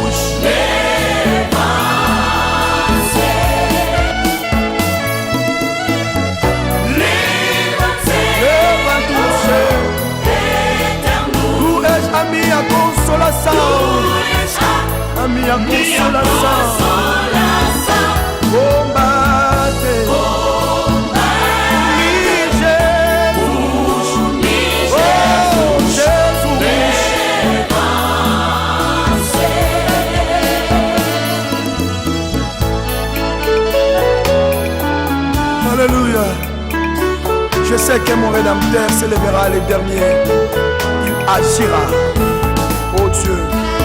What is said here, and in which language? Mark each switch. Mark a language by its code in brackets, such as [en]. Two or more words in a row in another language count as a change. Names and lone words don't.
[pt] levante-se, tu és a minha consolação, a minha consolação, combate Jesus, oh Jesus, [fr] alléluia. Je sais que mon Rédempteur s'élèvera le dernier, il agira, oh Dieu.